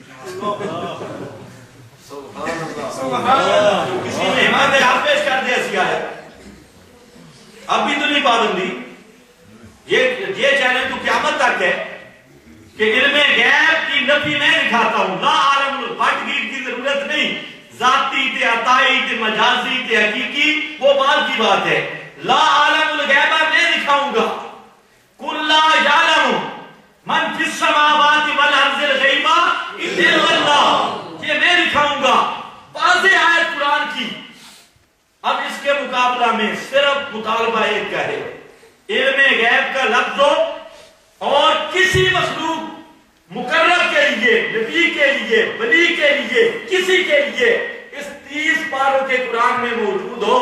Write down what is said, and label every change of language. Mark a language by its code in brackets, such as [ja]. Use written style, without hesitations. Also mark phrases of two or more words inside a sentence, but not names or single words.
[ur] کسی نے ہمارے ہاتھ پیش کر دے ایسی آیت. اب بھی تو نہیں پابندی. یہ چیلنج تو قیامت تک ہے کہ علم غیب کی نفی میں دکھاتا ہوں. [ar] لا عالم الغیب [ur] کی ضرورت نہیں. ذاتی تے عطائی تے مجازی تے حقیقی وہ بات کی بات ہے. [ar] لا عالم الغیب [ur] میں دکھاؤں گا. [ar] قل لا یعلم من فی السماوات والارض الغیب الا اللہ. [ur] یہ میں دکھاؤں گا واضح آیت قرآن کی. اب اس کے مقابلہ میں صرف مطالبہ ایک کا ہے علم غیب کا لفظ اور کسی مخلوق مقرر کے لیے نبی کے لیے ولی کے لیے کسی کے لیے اس 30 پاروں کے قرآن میں موجود ہو.